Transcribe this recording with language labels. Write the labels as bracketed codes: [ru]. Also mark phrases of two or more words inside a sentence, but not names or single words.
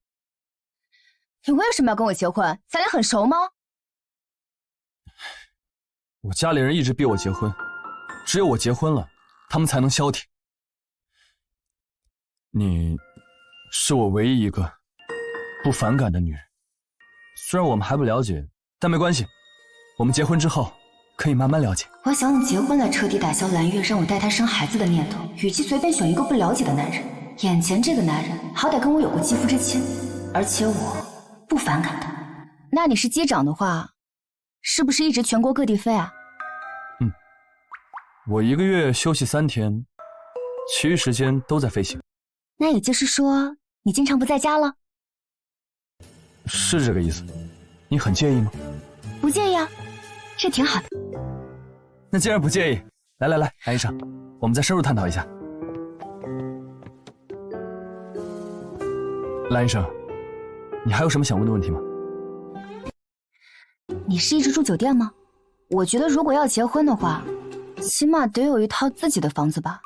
[zh] 你為什麼要跟我結婚？咱倆很熟嗎？我家裡人一直逼我結婚，只有我結婚了，他們才能消停。你是我唯一一個不反感的女人，雖然我們還不了解，但沒關係，我們結婚之後可以慢慢了解。我想你結婚來徹底打消藍月讓我帶她生孩子的念頭，與其隨便選一個不了解的男人，眼前這個男人好歹跟我有過肌膚之親，而且我不反感他。那你是機長的話，是不是一直全國各地飛啊？我1個月休息3天，其餘時間都在飛行。那也就是說，你經常不在家了？是這個意思。你很介意嗎？不介意啊，這挺好的。那既然不介意，來，藍醫生，我們再深入探討一下。藍醫生，你還有什麼想問的問題嗎？你是一直住酒店嗎？我覺得如果要結婚的話，起碼得有一套自己的房子吧。